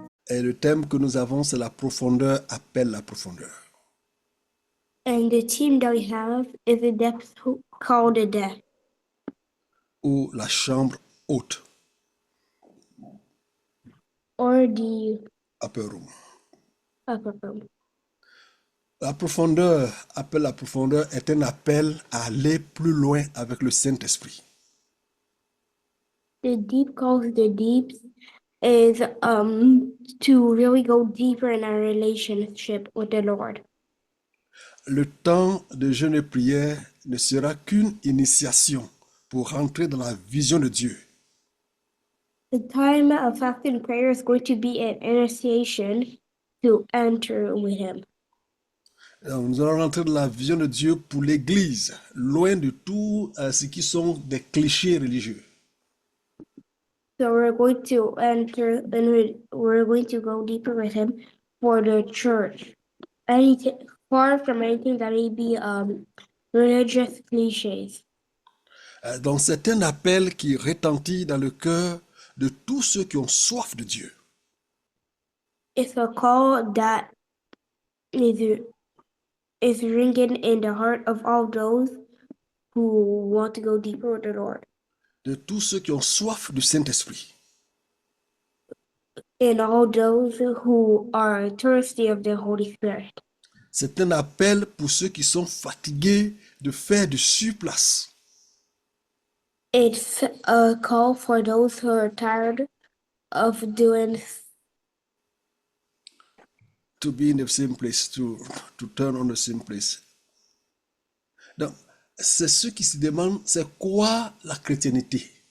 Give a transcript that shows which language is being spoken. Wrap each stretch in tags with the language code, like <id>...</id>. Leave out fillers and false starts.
<fr>Et le thème que nous avons, c'est la profondeur appelle la profondeur.</fr> <en>And the theme that we have is a depth called the depth.</en> <fr>Ou la chambre haute,</fr> <en>Or the upper room. upper room.</en> <fr>La profondeur appelle la profondeur est un appel à aller plus loin avec le Saint-Esprit.</fr> <en>The deep calls the deep is to really go deeper in our relationship with the Lord.</en> <fr>Le temps de jeûne et prière ne sera qu'une initiation pour rentrer dans la vision de Dieu.</fr> <en>The time of fasting and prayer is going to be an initiation to enter with Him.</en> <fr>Donc, nous allons rentrer dans la vision de Dieu pour l'Église, loin de tout ce qui sont des clichés religieux.</fr> <en>So we're going to enter and we're going to go deeper with Him for the church. Far from anything that may be religious cliches.</en> <fr>Donc c'est un appel qui retentit dans le cœur de tous ceux qui ont soif de Dieu.</fr> <en>It's a call that is ringing in the heart of all those who want to go deeper with the Lord.</en> <fr>De tous ceux qui ont soif du Saint-Esprit.</fr> <en>And all those who are thirsty of the Holy Spirit.</en> <fr>C'est un appel pour ceux qui sont fatigués de faire du surplace.</fr> <en>It's a call for those who are tired of doing To be in the same place, to turn on the same place.</en> <fr>Donc, c'est ceux qui se demandent, c'est quoi la chrétienté?</fr>